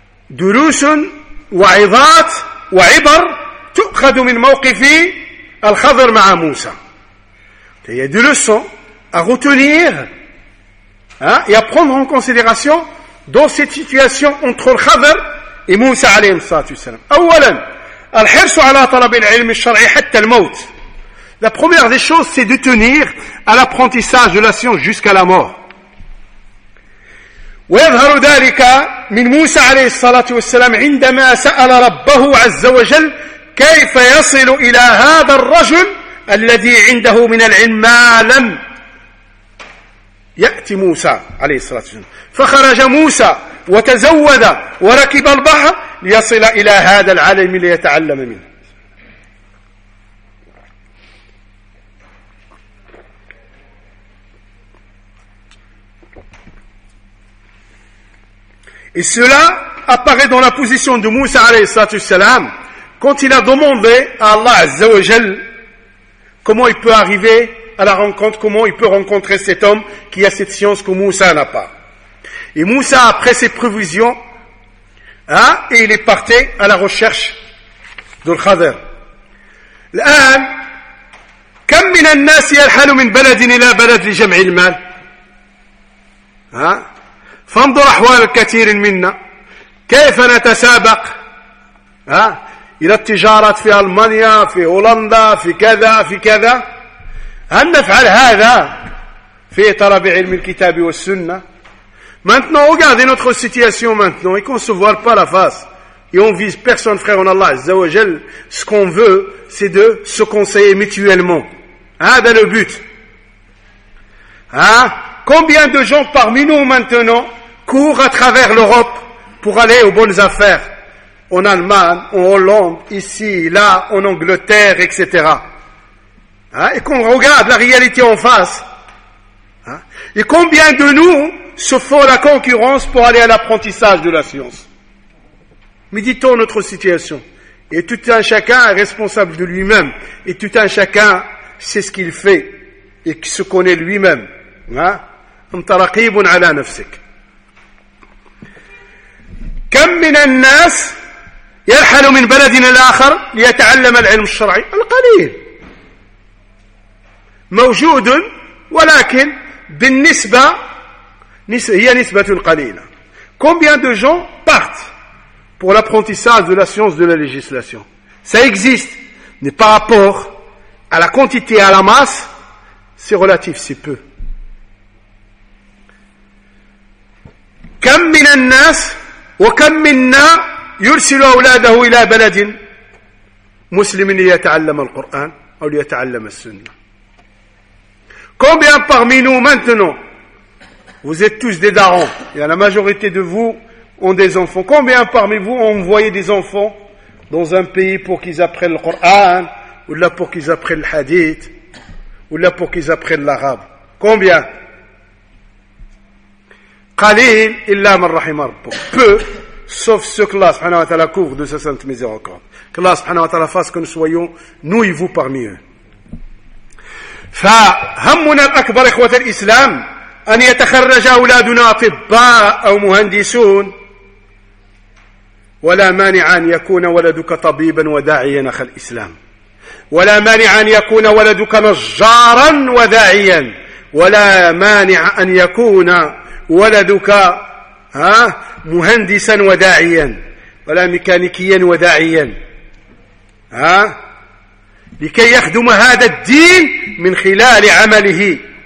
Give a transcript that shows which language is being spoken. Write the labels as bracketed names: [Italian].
[Arabic] دروس وعظات وعبر تؤخذ من موقف الخضر مع موسى. [French] Il y a des leçons à retenir, hein, et à prendre en considération dans cette situation entre le Khadr et Moussa [Arabic] عليه الصلاة والسلام. أولا الحرص على طلب العلم الشرعي حتى الموت. [French] La première des choses, c'est de tenir à l'apprentissage de la science jusqu'à la mort. [Arabic] ويظهر ذلك من موسى عليه الصلاة والسلام عندما سأل ربه عز وجل كيف يصل إلى هذا الرجل الذي عنده من العلم ما لم يأتي موسى عليه الصلاة والسلام. فخرج موسى وتزود وركب البحر ليصل إلى هذا العالم ليتعلم منه. [French] Et cela apparaît dans la position de Moussa [Arabic] alayhi salam [French] quand il a demandé à Allah [Arabic] azza wa jal [French] comment il peut arriver à la rencontre, comment il peut rencontrer cet homme qui a cette science que Moussa n'a pas. Et Moussa, après ses prévisions, hein, et il est parti à la recherche de l'Khadr. [Arabic] L'an, كم من الناس يرحل من بلد إلى بلد لجمع المال. فانظر أحوال الكثير منا كيف نتسابق إلى التجارة في ألمانيا في هولندا في كذا في كذا. هل نفعل هذا في طلب علم الكتاب والسنة؟ [French] Maintenant, regardez notre situation maintenant et qu'on se voit pas la face et on vise personne, frère en Allah [Arabic] Azza wa Jal. [French] Ce qu'on veut, c'est de se conseiller mutuellement. [Arabic] هذا [French] le but. Combien de gens parmi nous maintenant court à travers l'Europe pour aller aux bonnes affaires, en Allemagne, en Hollande, ici, là, en Angleterre, etc. Hein? Et qu'on regarde la réalité en face. Hein? Et combien de nous se font la concurrence pour aller à l'apprentissage de la science? Méditons notre situation. Et tout un chacun est responsable de lui-même. Et tout un chacun sait ce qu'il fait et qui se connaît lui-même. [Arabic] أنت رقيب على نفسك. كم من الناس يرحل من بلد إلى آخر ليتعلم العلم الشرعي؟ القليل موجود، ولكن بالنسبة هي نسبة قليلة. [French] Combien de gens partent pour l'apprentissage de la science de la législation? Ça existe, mais par rapport à la quantité et à la masse, c'est relatif, c'est peu. [Arabic] كم من الناس وكم منا يرسل أولاده إلى بلد مسلم ليتعلم القرآن أو ليتعلم السنة. [French] Combien parmi nous maintenant, vous êtes tous des darons, et la majorité de vous ont des enfants. Combien parmi vous ont envoyé des enfants dans un pays pour qu'ils apprennent le Coran, ou là pour qu'ils apprennent le Hadith, ou là pour qu'ils apprennent l'arabe? Combien? [Arabic] قليل إلا من رحم ربك. [French] Peu, sauf ce que Allah [Arabic] subhanahu wa ta'ala [French] couvre de sa sainte miséricorde. Que Allah [Arabic] subhanahu wa ta'ala [French] fasse que nous soyons, nous et vous parmi eux. [Arabic] فهمنا الأكبر إخوة الإسلام أن يتخرج أولادنا طباء أو مهندسون ولا مانع أن يكون ولدك طبيبا وداعيا أخ الإسلام ولا مانع أن يكون ولدك نجارا وداعيا ولا مانع أن يكون ولدك مهندسا وداعيا ولا ميكانيكيا وداعيا لكي يخدم هذا الدين من خلال عمله.